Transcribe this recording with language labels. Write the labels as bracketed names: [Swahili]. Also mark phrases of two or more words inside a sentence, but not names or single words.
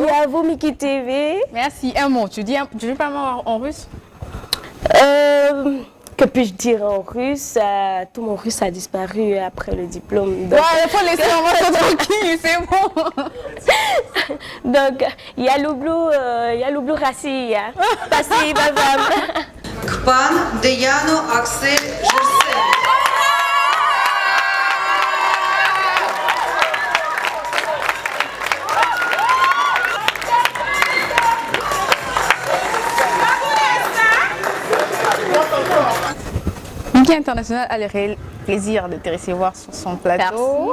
[French] plateau. à vous, Mickey TV. Merci. Un mot. Tu dis pas un mot en russe? Que puis-je dire en russe? Tout mon russe a disparu après le diplôme. Donc, Ouais, il faut laisser maman tranquille, c'est bon. [Russian] donc я люблю Россию. Спасибо вам. [French] Kpan Deyano Axel Jersen. Mickey International a le réel plaisir de te recevoir sur son plateau.